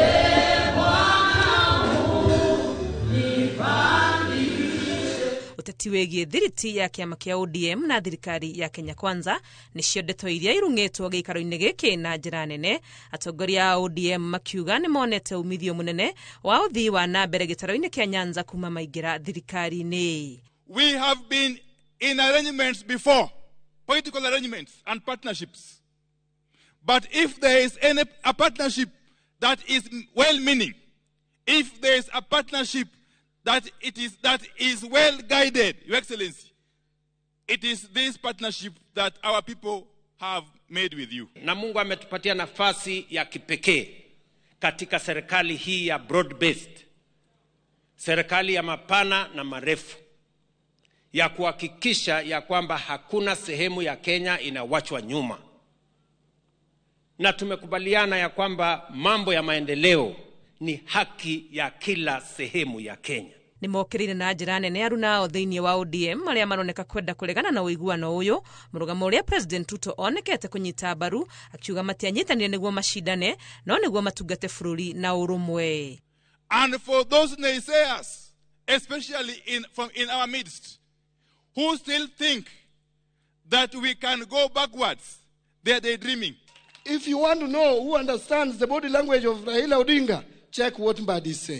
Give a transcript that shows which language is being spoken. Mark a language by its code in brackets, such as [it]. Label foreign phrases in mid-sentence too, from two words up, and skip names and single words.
[ki] Uteti wegie thiriti ya kiama kia ODM na thirikari ya Kenya Kwanza nicio ndeto iria irung'itwo gĩikaro-inĩ gĩkĩ na njĩra nene. Atongoria a ODM makiuga nĩ monete umithio munene wa uthii wa na mbere gĩtaro-inĩ kia Nyanza kuma maingira thirikari-inĩ. [en] We have been in arrangements before political arrangements and partnerships. But if there is a partnership that is well-meaning, if there is a partnership that is well guided, Your Excellency, it is this partnership that our people have made with you. [sw] Na Mungu ametupatia nafasi ya kipekee katika serikali hii ya broad-based, serikali ya mapana na marefu, ya kuhakikisha ya kwamba hakuna sehemu ya Kenya inawachwa nyuma. Na tumekubaliana ya kwamba mambo ya maendeleo ni haki ya kila sehemu ya Kenya. [ki] Ni mokirire na njira nene aruna thiini wa ODM aria maroneka kwenda kuregana na uiguano uyu, murugamo uria President Ruto onekete kunyita mbaru akiuga matianyitanire niguo mashindane no niguo matungate bururi na urumwe. [en] And for those naysayers, especially in our midst, who still think that we can go backwards, they are daydreaming. If you want to know who understands the body language of Raila Odinga, check what Mbadi is saying.